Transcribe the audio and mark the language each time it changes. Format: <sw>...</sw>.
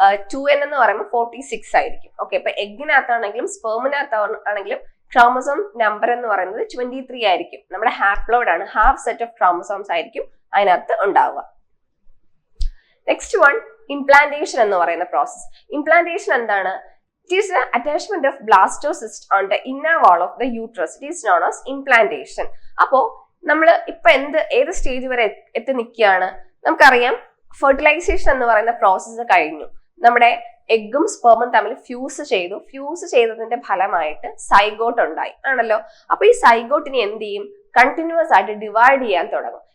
<ml>2N എന്ന് പറയുമ്പോൾ 46 ആയിരിക്കും. ഓക്കെ, അപ്പൊ എഗ്ഗിനകത്താണെങ്കിലും സ്പേമിനകത്താണെങ്കിലും ക്രോമസോം നമ്പർ എന്ന് പറയുന്നത് 23 ആയിരിക്കും. നമ്മുടെ ഹാപ്ലോയിഡ് ആണ്, ഹാഫ് സെറ്റ് ഓഫ് ക്രോമസോംസ് ആയിരിക്കും അതിനകത്ത് ഉണ്ടാവുക. നെക്സ്റ്റ് വൺ ഇംപ്ലാന്റേഷൻ എന്ന് പറയുന്ന പ്രോസസ്. ഇംപ്ലാന്റേഷൻ എന്താണ്?</ml> <en>It is the attachment of blastocyst on the inner wall of the uterus. It is known as implantation.</en> <ml>അപ്പോ നമ്മൾ ഇപ്പൊ ഏത് സ്റ്റേജ് വരെ എത്തി നിൽക്കുകയാണ്? നമുക്കറിയാം ഫെർട്ടിലൈസേഷൻ എന്ന് പറയുന്ന പ്രോസസ്സ് കഴിഞ്ഞു. നമ്മുടെ എഗ്ഗും സ്പേമും തമ്മിൽ ഫ്യൂസ് ചെയ്തതിന്റെ ഫലമായിട്ട് സൈഗോട്ട് ഉണ്ടായി ആണല്ലോ. അപ്പൊ ഈ സൈഗോട്ടിനെ എന്ത് ചെയ്യും? കണ്ടിന്യൂസ് ആയിട്ട് ഡിവൈഡ് ചെയ്യാൻ തുടങ്ങും.</ml>